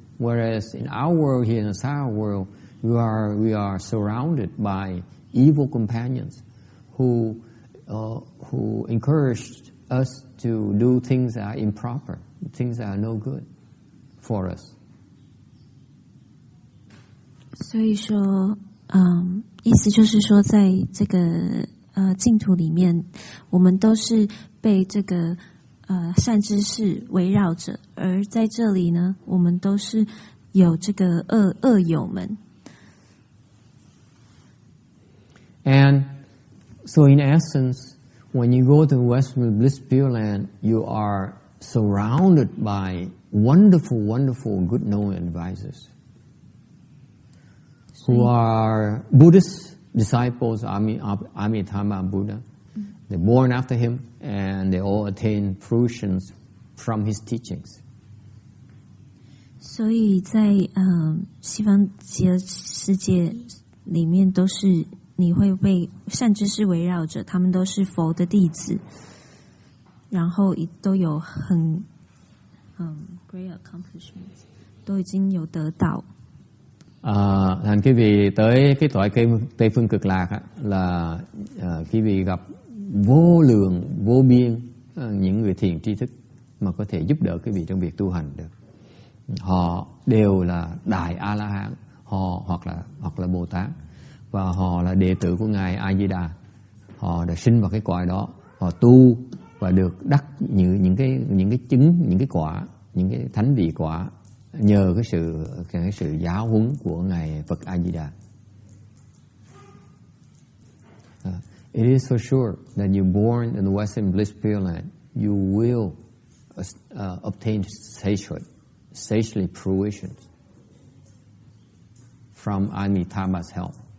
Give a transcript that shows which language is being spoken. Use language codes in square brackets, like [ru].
[en] Whereas in our world here, in the Sara world, we are surrounded by evil companions who encouraged us to do things that are improper, things that are no good for us. [zh] 所以说，意思就是说，在这个净土里面，我们都是被这个善知识围绕着，而在这里呢，我们都是有这个恶友们。 [en] And so in essence, when you go to Western Bliss Pureland, you are surrounded by wonderful, wonderful, good knowing advisors who are Buddhists disciples of Amitabha Buddha. They're born after him, and they all attain fruitions from his teachings. [zh] 所以在西方极乐世界里面，都是你会被善知识围绕着，他们都是佛的弟子，然后都有很 [en] great accomplishments， [zh] 都已经有得到。 [vi] Thành quý vị tới cái cõi Tây Phương Cực Lạc là quý vị gặp vô lượng vô biên những người thiền tri thức mà có thể giúp đỡ quý vị trong việc tu hành được. Họ đều là đại A La Hán, họ hoặc là Bồ Tát, và họ là đệ tử của ngài A Di Đà. Họ đã sinh vào cái cõi đó, họ tu và được đắc những cái chứng, những cái quả, những cái thánh vị quả nhờ cái sự giáo huấn của ngài Phật A Di Đà. [en] It is for sure that you born in the Western Bliss Pureland, you will obtain sagely fruitions from Amitabha's help.